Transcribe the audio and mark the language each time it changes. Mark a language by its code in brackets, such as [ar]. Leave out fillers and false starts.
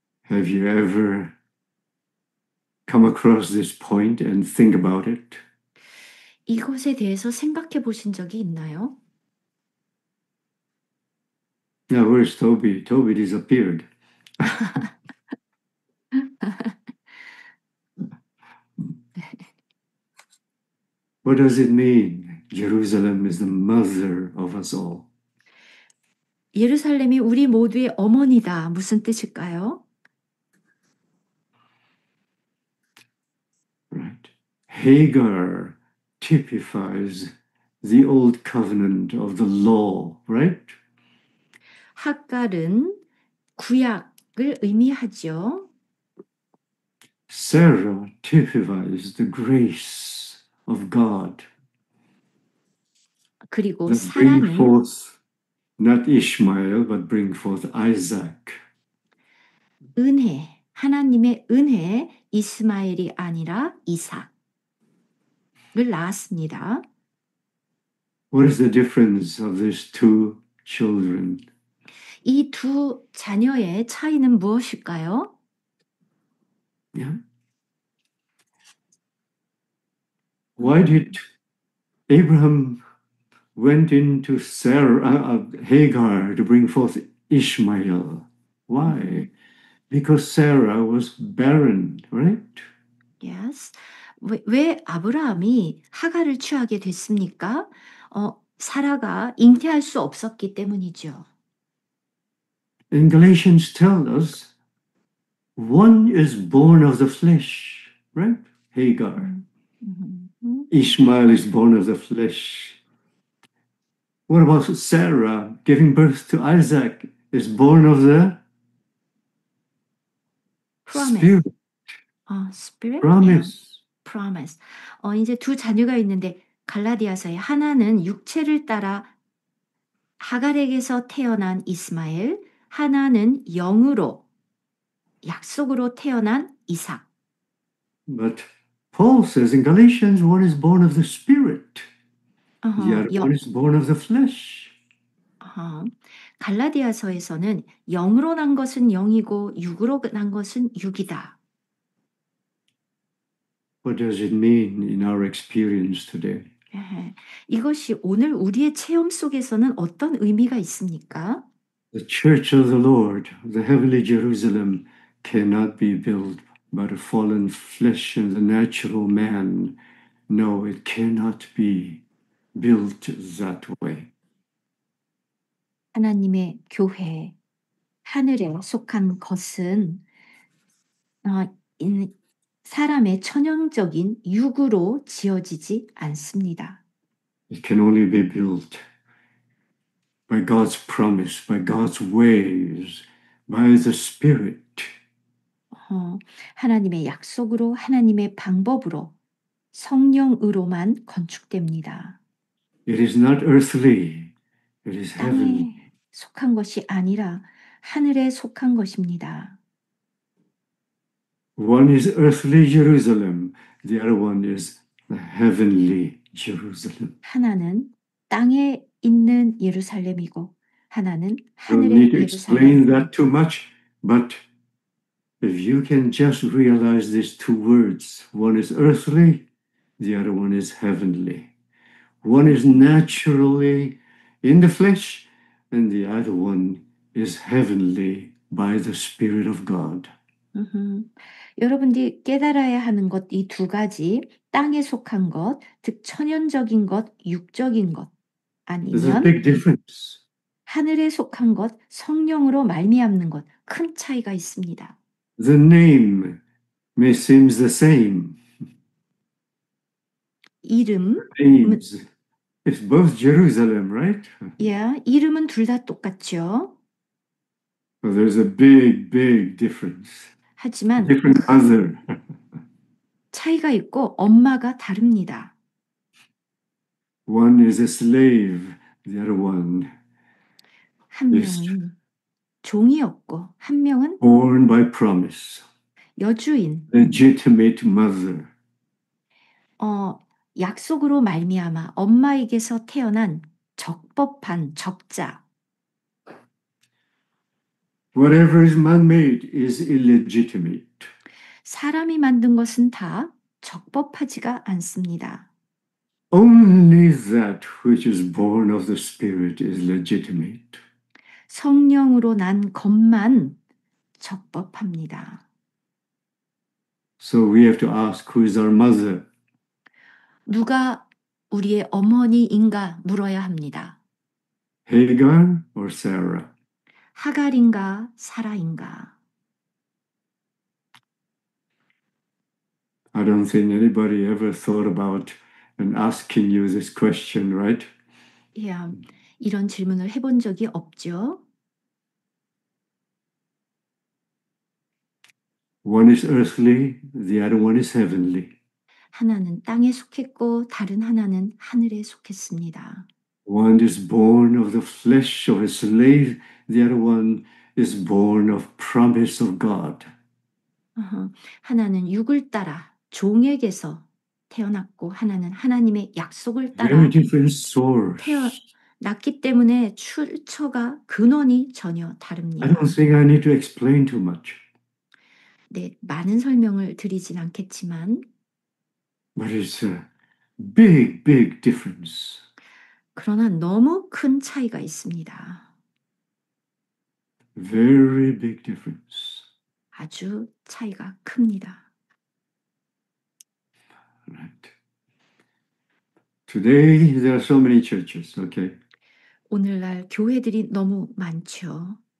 [en] Have you ever come across this point and think about it? [ko] 이것에 대해서 생각해 보신 적이 있나요? [en] Now, where's Toby? Toby disappeared. What does it mean? Jerusalem is the mother of us all. [ko] 예루살렘이 우리 모두의 어머니다. 무슨 뜻일까요? [en] Right. Hagar typifies the old covenant of the law, right? [ko] 하갈은 구약을 의미하죠. [en] Sarah typifies the grace of God [ko] 그리고 [en] that bring [ko] 사라는 [en] forth not Ishmael but bring forth Isaac. [ko] 은혜, 하나님의 은혜, 이스마엘이 아니라 이삭을 낳았습니다. [en] What is the difference of these two children? [ko] 이 두 자녀의 차이는 무엇일까요? [en] Yeah. Why did Abraham went into Hagar to bring forth Ishmael? Why? Because Sarah was barren, right? Yes. [ko] 왜 아브라함이 하갈을 취하게 됐습니까? 사라가 잉태할 수 없었기 때문이죠. [en] And Galatians tell us one is born of the flesh, right? Hagar. Ishmael is born of the flesh. What about Sarah giving birth to Isaac is born of the Promise. spirit? Spirit? Promise. Promise. [ko] 이제 두 자녀가 있는데 갈라디아서에 하나는 육체를 따라 하갈에게서 태어난 이스마엘, 하나는 영으로 약속으로 태어난 이삭. [en] But Paul says in Galatians, one is born of the spirit. The other one is born of the flesh. [ko] 갈라디아서에서는 영으로 난 것은 영이고 육으로 난 것은 육이다. [en] What does it mean in our experience today? [ko] 이것이 오늘 우리의 체험 속에서는 어떤 의미가 있습니까? [en] The church of the Lord, the heavenly Jerusalem, cannot be built by the fallen flesh and the natural man. No, it cannot be built that way. [ko] 하나님의 교회, 하늘에 속한 것은 사람의 천연적인 육으로 지어지지 않습니다. [en] It can only be built by God's promise, by God's ways, by the Spirit. [ko] 하나님의 약속으로, 하나님의 방법으로, 성령으로만 건축됩니다. [en] It is not earthly, it is heavenly. [ko] 땅에 속한 것이 아니라 하늘에 속한 것입니다. [en] One is earthly Jerusalem, the other one is the heavenly Jerusalem. [ko] 하나는 땅에 있는 예루살렘이고 하나는 [en] Don't [ko] 하늘의 [en] need to explain [ko] 예루살렘. [en] that too much, but if you can just realize these two words, one is earthly, the other one is heavenly. One is naturally in the flesh, and the other one is heavenly by the Spirit of God. [ko] 여러분들이 깨달아야 하는 것 이 두 가지, 땅에 속한 것, 즉 천연적인 것, 육적인 것, [en] There's a [ko] 아니면 [en] big difference. [ko] 하늘에 속한 것, 성령으로 말미암는 것, 큰 차이가 있습니다. [en] The name may seem the same. [ko] 이름, [en] Names. It's both Jerusalem, right? [ko] 이름은 둘 다 똑같죠. [en] But there's a big, big difference. [ko] 하지만 [en] Different mother. [ko] 차이가 있고 엄마가 다릅니다. [en] One is a slave, the other one [ko] 한 [en] is [ko] 명은 종이었고 한 명은 [en] born by promise. [ko] 여주인, [en] Legitimate mother. [ko] 약속으로 말미암아 엄마에게서 태어난 적법한 적자. [en] Whatever is man-made is illegitimate. [ko] 사람이 만든 것은 다 적법하지가 않습니다. [en] Only that which is born of the Spirit is legitimate. [ko] 성령으로 난 것만 적법합니다. [en] So we have to ask, who is our mother? [ko] 누가 우리의 어머니인가 물어야 합니다. [en] Hagar or Sarah? [ko] 하갈인가 사라인가? [en] I don't think anybody ever thought about and asking you this question, right? [ko] 이런 질문을 해본 적이 없죠. [en] One is earthly, the other one is heavenly. [ko] 하나는 땅에 속했고 다른 하나는 하늘에 속했습니다. [en] One is born of the flesh of a slave, the other one is born of promise of God. [ko] 하나는 육을 따라 종에게서 태어났고 하나는 하나님의 약속을 따라 [en] Very different source. [ko] 태어났기 때문에 출처가 근원이 전혀 [en] I [ko] 다릅니다. [en] don't think I need to explain too much, [ko] 네, 많은 설명을 드리진 않겠지만 [en] but it's a big, big difference. [ko] 그러나 너무 큰 차이가 있습니다. [en] Very big difference. [ko] 아주 차이가 큽니다. [en] Right. Today there are so many churches, okay? [ko] 오늘날 교회들이 너무 많죠.